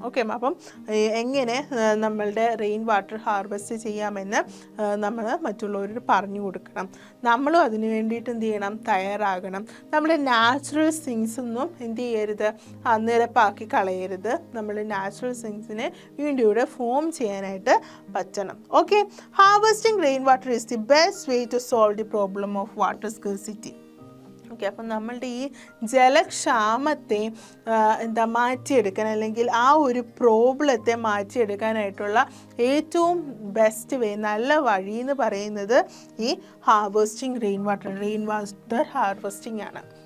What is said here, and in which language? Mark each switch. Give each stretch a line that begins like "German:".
Malayalam: Okay, അപ്പം എങ്ങനെ നമ്മളുടെ റെയിൻ വാട്ടർ ഹാർവെസ്റ്റ് ചെയ്യാമെന്ന് നമ്മൾ മറ്റുള്ളവരോട് പറഞ്ഞു കൊടുക്കണം. നമ്മളും അതിന് വേണ്ടിയിട്ട് എന്ത് ചെയ്യണം? തയ്യാറാകണം. നമ്മുടെ നാച്ചുറൽ സിങ്സ് ഒന്നും എന്ത് ചെയ്യരുത്? നിരപ്പാക്കി കളയരുത്. നമ്മൾ നാച്ചുറൽ സിങ്സിനെ വീണ്ടും ഇവിടെ ഫോം ചെയ്യാനായിട്ട് പറ്റണം.
English: Okay, harvesting rainwater is the best way to solve the problem of water scarcity.
Malayalam: Okay, അപ്പം നമ്മളുടെ ഈ ജലക്ഷാമത്തെ മാറ്റിയെടുക്കാൻ, അല്ലെങ്കിൽ ആ ഒരു പ്രോബ്ലത്തെ മാറ്റിയെടുക്കാനായിട്ടുള്ള ഏറ്റവും ബെസ്റ്റ് വേ, നല്ല വഴി എന്ന് പറയുന്നത് ഈ ഹാർവെസ്റ്റിംഗ് റെയിൻ വാട്ടർ ഹാർവെസ്റ്റിംഗ് ആണ്.